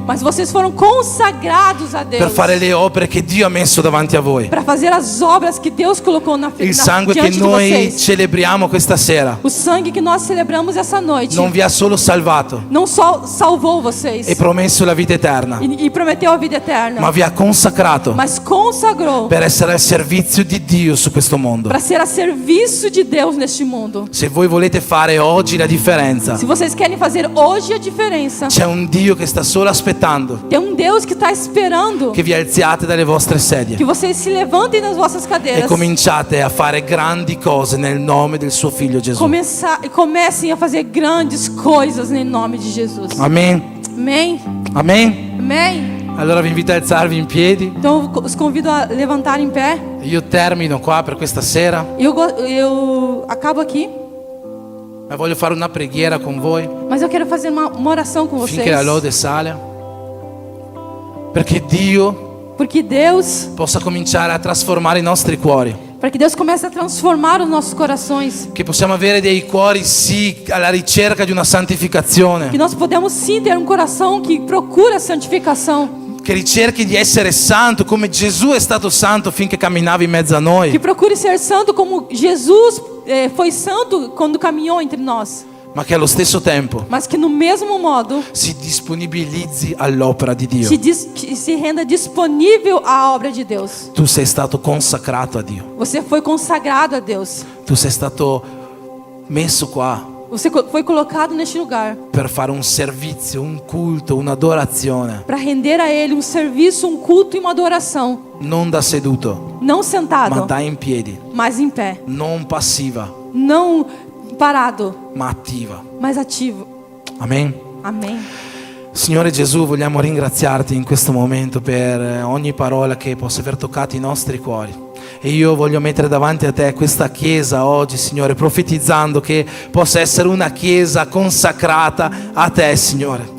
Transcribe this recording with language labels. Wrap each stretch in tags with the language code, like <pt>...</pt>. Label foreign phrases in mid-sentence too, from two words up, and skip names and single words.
<pt>mas vocês foram consagrados a Deus</pt> <it>per fare le opere che Dio ha messo davanti a voi.</it> <pt>para fazer as obras que Deus colocou</pt> <it>Il sangue che</it> <pt>diante de</pt> <it>noi</it> <pt>vocês.</pt> <it>celebriamo questa sera</it> <pt>O sangue que nós celebramos essa noite</pt> <it>non vi ha solo salvato</it> <pt>não só salvou vocês</pt> <it>e promesso la vita eterna,</it> <pt>e prometeu a vida eterna,</pt> <it>ma vi ha consacrato</it> <pt>mas consagrou</pt> <it>per essere al servizio di Dio su questo mondo.</it> <pt>para ser a serviço de Deus neste mundo.</pt> <it>Se voi volete fare oggi la differenza,</it> <pt>Se vocês querem fazer hoje a diferença,</pt> <it>c'è un Dio che sta solo aspettando</it> <pt>tem um Deus que está esperando</pt> <it>che vi alziate dalle vostre sedie</it> <pt>que vocês se levantem das vossas e cadeiras</pt> <it>cominciate a fare grandi cose nel nome del suo figlio Gesù.</it> <pt>comecem a fazer grandes coisas em nome de Jesus.</pt> <it>Amen.</it> <pt>Amém?</pt> <it>Amen.</it> <pt>Amém?</pt> <it>Allora vi invito a alzarvi in piedi.</it> <pt>Então eu os convido a levantar em pé.</pt> <it>Io termino qua per questa sera,</it> <pt>Eu acabo aqui,</pt> <it>ma voglio fare una preghiera con voi</it> <pt>mas eu quero fazer uma oração com vocês.</pt> <it>finché la lode sale, perché Dio</it> <pt>Porque Deus,</pt> <it>possa cominciare a trasformare i nostri cuori,</it> <pt>para que Deus comece a transformar os nossos corações,</pt> <it>che possiamo avere dei cuori sì alla ricerca di una santificazione,</it> <pt>que nós podemos sim ter um coração que procura a santificação,</pt> <it>che ricerchi di essere santo come Gesù è stato santo finché camminava in mezzo a noi,</it> <pt>que procure ser santo como Jesus foi santo quando caminhou entre nós,</pt> <it>ma che allo stesso tempo</it> <pt>mas que no mesmo modo</pt> <it>si disponibilizzi all'opera di Dio.</it> <pt>que se renda disponível à obra de Deus.</pt> <it>Tu sei stato consacrato a Dio,</it> <pt>Você foi consagrado a Deus.</pt> <it>tu sei stato messo qua</it> <pt>Você foi colocado neste lugar</pt> <it>per fare un servizio, un culto, un'adorazione,</it> <pt>para render a Ele um serviço, um culto e uma adoração.</pt> <it>non da seduto,</it> <pt>Não</pt> <it>ma</it> <pt>sentado,</pt> <it>da in piedi,</it> <pt>mas em pé.</pt> <it>non passiva,</it> <pt>Não parado,</pt> <it>ma attiva.</it> <pt>mas ativo.</pt> <it>Amen.</it> <pt>Amém.</pt> <it>Signore Gesù, vogliamo ringraziarti in questo momento per ogni parola che possa aver toccato i nostri cuori. E io voglio mettere davanti a te questa chiesa oggi, Signore, profetizzando che possa essere una chiesa consacrata a te, Signore.</it>